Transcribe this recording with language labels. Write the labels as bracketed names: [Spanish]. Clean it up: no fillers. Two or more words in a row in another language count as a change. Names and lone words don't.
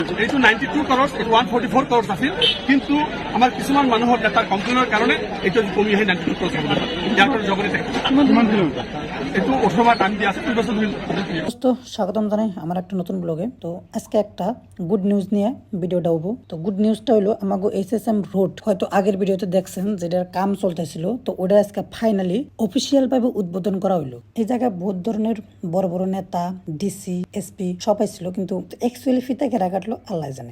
[Assamese] এইটো 92 crores, এইটো 144 crores আছিল, কিন্তু আমাৰ কিছুমান মানুহৰ নেতাৰ কমপ্লেইনৰ কাৰণে এইটো কমি আহি 92 crores হ'ব। ইয়াৰ কাৰণে জগতে এইটো 18 মাহ টাইম দিয়া আছে, 2 বছর [Bangla] দোস্ত স্বাগতম জানাই আমার একটা নতুন ব্লগে। তো আজকে একটা [English] good news [Bangla] নিয়ে ভিডিওটা হবো। তো [English] good news [Bangla] হলো আমাগো HSM রোড হয়তো আগের ভিডিওতে দেখছেন যেটার কাম চলতেছিল, তো ওটা আজকে ফাইনালি অফিসিয়াল ভাবে উদ্বোধন করা হইলো। এই জায়গায় বহুত ধরনের বড় বড় নেতা, ডিসি, এসপি সবাই ছিল, কিন্তু অ্যাকচুয়ালি ফিতা কেরা কাটলো আল্লাহ জানে।